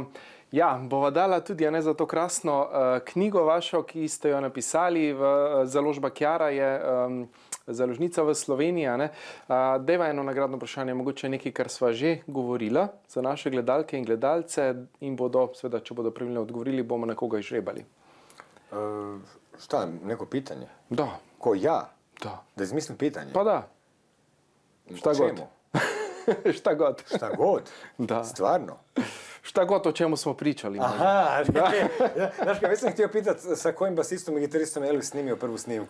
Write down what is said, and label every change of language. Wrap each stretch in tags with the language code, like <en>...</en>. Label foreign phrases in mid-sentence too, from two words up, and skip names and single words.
<sl>Ja, bova dala tudi za to krasno knjigo vašo, ki ste jo napisali. Založba Kjara je založnica v Sloveniji. Deva eno nagradno vprašanje, mogoče nekaj, kar sva že govorila za naše gledalke in gledalce in bodo, seveda, če bodo pravilno odgovorili, bomo nekoga izžrebali.</sl> <hr>Šta, neko pitanje? Da. Ko ja? Da. Da izmislim pitanje? Pa da. Šta god. Šta god. Šta god? Da. Stvarno? Šta god, o čemu smo pričali. Aha, znaš kaj, već sam htio pitati sa kojim basistom i gitaristom je Elvis snimio prvu snimku.</hr>